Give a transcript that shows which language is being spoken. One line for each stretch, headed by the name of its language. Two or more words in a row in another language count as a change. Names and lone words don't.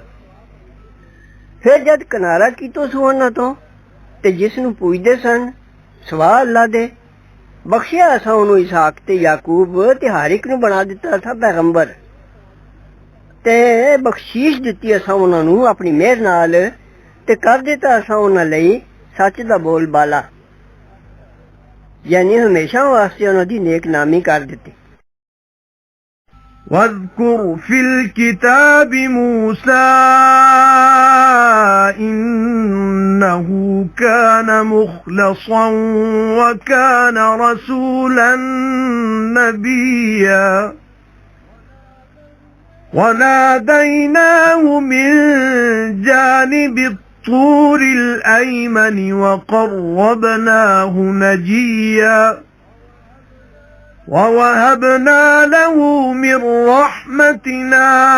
Punjabi: پھر جد کنارا کیتو سنا تو، تے جسنوں پوجدے سن سوا اللہ دے، بخشیا اساں اونہوں اسحاق تے یعقوب تے ہر اک نوں بنا دتا تھا پیغمبر، تے بخشش دتی اساں اونہاں نوں اپنی مہر نال، تے کر دتا اساں اونہاں لئی سچ دا بول بالا، یعنی ہمیشہ واسطے اونہاں دی نیک نامی کر دتی.
Arabic: واذكر في الكتاب موسى إنه كان مخلصا وكان رسولا نبيا وناديناه من جانب الطور الأيمن وقربناه نجيا ووهبنا له من رحمتنا